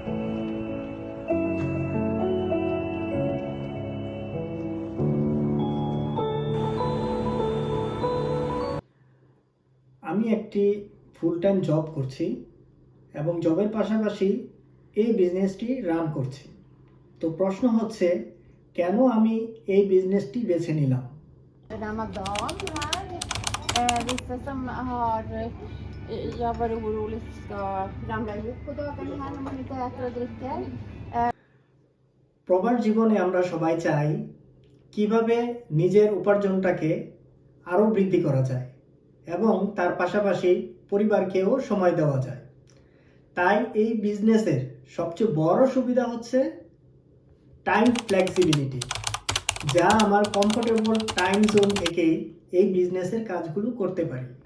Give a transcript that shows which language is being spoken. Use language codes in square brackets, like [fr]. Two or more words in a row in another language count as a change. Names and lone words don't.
[bn] আমি একটি [en] full time job [bn] করছি এবং জবের পাশাপাশি এই বিজনেসটি রান করছি। তো প্রশ্ন হচ্ছে, কেন আমি এই বিজনেসটি বেছে নিলাম? [sv] Ramadan här. Vissa som har, jag var orolig ska ramla ihop på dagarna här när man inte äter och dricker. [bn] প্রবাস জীবনে আমরা সবাই চাই কিভাবে নিজের উপার্জনটাকে আরও বৃদ্ধি করা যায় এবং তার পাশাপাশি পরিবারকেও সময় দেওয়া যায়। তাই এই বিজনেসের সবচেয়ে বড় সুবিধা হচ্ছে [en] time flexibility, [bn] যা আমার [en] comfortable time zone [bn] থেকেই এই বিজনেসের কাজগুলো করতে পারি।